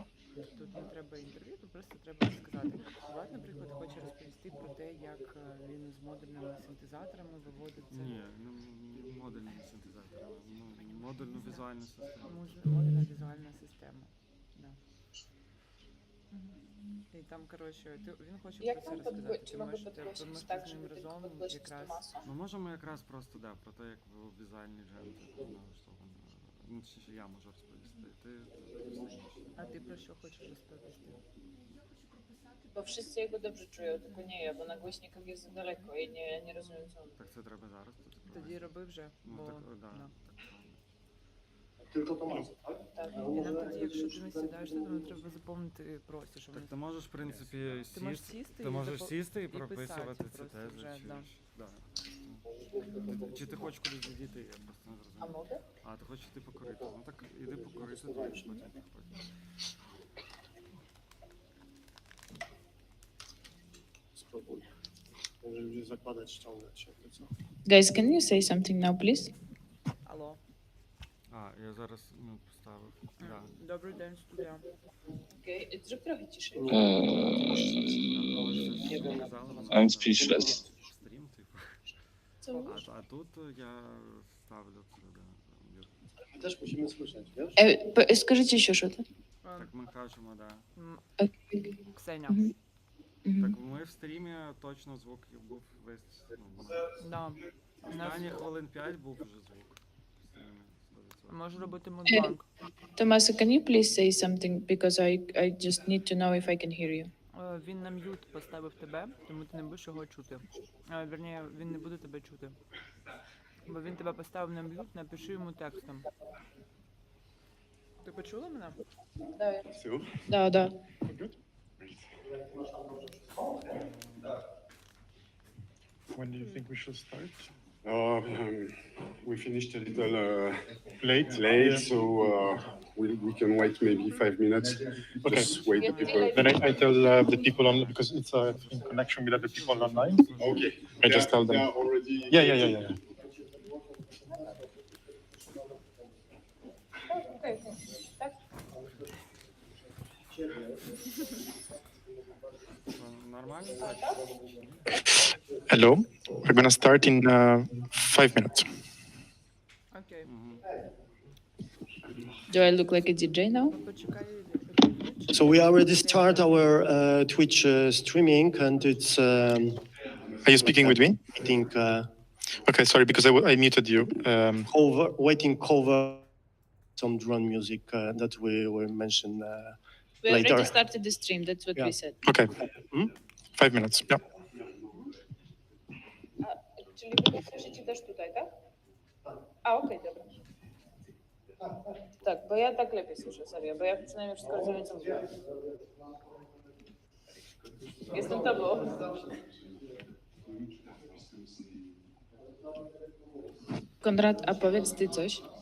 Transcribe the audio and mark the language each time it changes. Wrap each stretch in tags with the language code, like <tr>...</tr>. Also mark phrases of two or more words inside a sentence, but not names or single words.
<uk>Тут не треба інтерв'ю, тут просто треба розказати. Влад, наприклад, хоче розповісти про те, як він з модульними синтезаторами виводить це. Ні, ну, модульні синтезатори, ну, модульну візуальну систему. Модульна візуальна система. Да. І там, коротше, він хоче Як про це вам розказати. Ти</uk> <ru>могу можете подбросить так,</ru> <uk>з ним</uk> <ru>чтобы ты</ru> <uk>разом</uk> <ru>подбросить</ru> <uk>якраз.</uk> <ru>массу?</ru> <uk>Ми можемо якраз просто, да, про те, як візуальний джем налаштований. Ну, чи я можу розповісти. Ти А ти про що хочеш розповісти?</uk> <pl>Bo wszyscy jego dobrze czują, tylko nie ja, bo na głośnikach jest za daleko i nie rozumiem co on.</pl> <uk>Так це треба зараз. Тоді роби вже, Ну, бо так, да, да. так.</uk> <pl>Tylko to masę, tak? Tak.</pl> <uk>І нам тоді, якщо ти не сідаєш, то нам треба заповнити простір, щоб Так ми... ти можеш, в принципі, Ти можеш сісти. сісти Ти і можеш запо- сісти і писати прописувати ці просто тези. вже, Чи, да. да. Чи ти хочеш кудись відійти, я просто не</uk> <pl>A</pl> <uk>зрозумів.</uk> <pl>mogę?</pl> <uk>А, ти хочеш йти покорити. Ну так іди покорити, тоді потім підходь.</uk> <pl>Spróbuj. Jeżeli będzie zakładać, ściągać się, to co?</pl> <en>Guys, can you say something now, please?</en> <uk>Алло. А, я зараз ну, поставив. Да. Добрий день, студія.</uk> <pl>Okej, zrób trochę ciszej.</pl> <en>I'm speechless.</en> <uk>Стрім, типу.</uk> <pl>Co?</pl> <uk>А тут я ставлю це, да.</uk> <pl>My też musimy słyszeć, wiesz?</pl> <ru>Скажите еще что-то.</ru> <uk>Так ми кажемо, да. Ксеня. Мгм. Так ми в стрімі точно звук був весь. Ну, Да. останні хвилин 5 був вже звук. В стрімі 100%. Можу робити мудбанк.</uk> <en>Tomasa, can you please say something because I just need to know if I can hear you.</en> <uk>Він на м'ют поставив тебе, тому ти не будеш його чути. Вірніше, він не буде тебе чути. Бо він тебе поставив на м'ют, напиши йому текстом. Ти почула мене? Да, да.</uk> <en>When do you think we should start? We finished a little Late? late, so we can wait maybe 5 minutes. Okay. Just wait the people. Then I tell the people on, because it's in connection with other people online. Okay. I just tell They them. are already. Yeah.</en> <uk>Нормально так?</uk> <en>Hello. We're gonna start in 5 minutes.</en> <uk>Окей. Мгм.</uk> <en>Do I look like a DJ now?</en> <uk>Почекай,</uk> <en>So we already start our Twitch streaming, and it's. Are you speaking with me? I think Okay, sorry, because I muted you. cover some drone music that we will mention We later. already started the stream, that's what Yeah. we said. Okay, Hmm? 5 minutes. Yeah.</en> <pl>Czyli wy słyszycie też tutaj, tak? Okej, dobra. Tak, bo ja tak lepiej słyszę, serio, bo ja przynajmniej wszystko rozumiem, co mówię. Jestem tobą. Konrad, a powiedz ty coś.</pl>